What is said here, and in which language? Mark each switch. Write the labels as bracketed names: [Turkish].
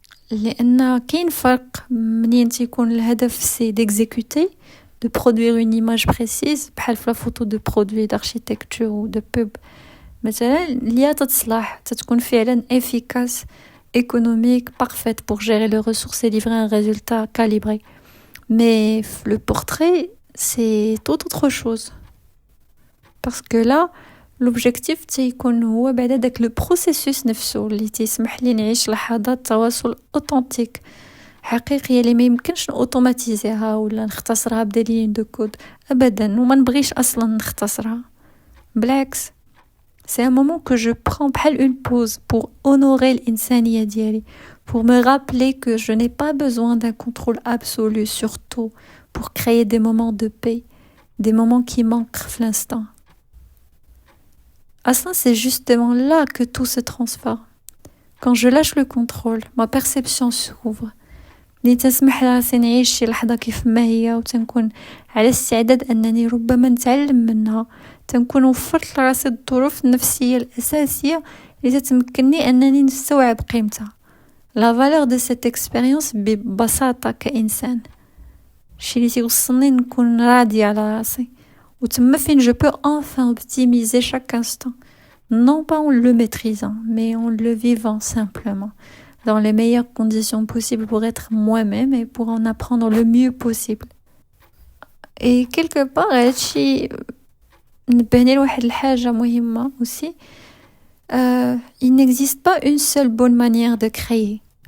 [Arabic] لأن كاين فرق منين تيكون الهدف [French] سي d'exécuter, de produire une image précise [Arabic] بحال في [French] la photo de produit d'architecture ou de pub [Arabic] مثلا اللي تتصلح تتكون فعلا [French] efficace, économique, parfaite pour gérer les ressources et livrer un résultat calibré. Mais le portrait c'est tout autre chose parce que là l'objectif [Arabic] تيكون هو بعد داك لو بروسيسوس نفسه اللي تيسمح لي نعيش لحظات تواصل اوتنتيك حقيقيه اللي ما يمكنش اوتوماتيزيها ولا نختصرها بدليل دو كود ابدا وما نبغيش اصلا نختصرها. بالعكس [French] c'est un moment que je prends بحال une pause pour honorer [Arabic] الإنسانية ديالي, [French] pour me rappeler que je n'ai pas besoin d'un contrôle absolu sur tout pour créer des moments de paix, des moments qui manquent في l'instant. Ah ça, c'est justement là que tout se transforme. Quand je lâche le contrôle, ma perception s'ouvre. [Arabic] اللي تسمح لراسي نعيش شي لحظة كيف ما هي وتنكون على استعداد أنني ربما نتعلم منها, تنكون وفرت لراسي الظروف النفسية الأساسية اللي تتمكنني أنني نستوعب قيمتها. [French] La valeur de cette expérience [Arabic] ببساطة كإنسان. شي اللي تيوصلني نكون راضية على راسي. وتما فين [French] je peux enfin optimiser chaque instant, non pas en le maîtrisant, mais en le vivant simplement, dans les meilleures conditions possibles pour être moi-même et pour en apprendre le mieux possible. Et quelque part, [Arabic] هادشي نبهني لواحد الحاجة مهمة [French] aussi, il n'existe pas une seule bonne manière de créer.